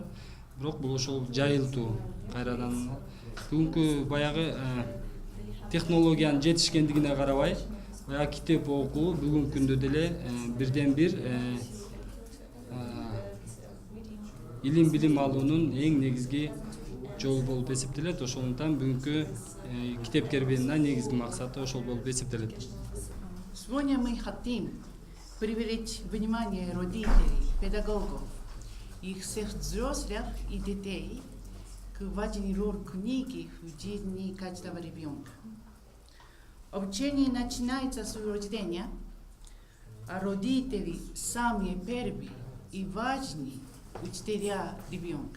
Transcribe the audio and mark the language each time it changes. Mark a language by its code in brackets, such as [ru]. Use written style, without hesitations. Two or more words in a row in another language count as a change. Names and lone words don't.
[ky] Бирок бул ошол жайылтуу кайрадан бүгүнкү баягы технологиянын жетишкендигине карабай, баягы китеп окуу бүгүнкү күндө деле бирден бир илим билим алуунун эң негизги жолу болуп эсептелет. Ошондуктан бүгүнкү китеп кербенинин негизги максаты ошол болуп эсептелет. [ru] Сегодня мы хотим привлечь внимание родителей, педагогов и всех взрослых и детей к важной роли книги в жизни каждого ребенка. Обучение начинается с рождения, а родители самые первые и важные учителя ребенка.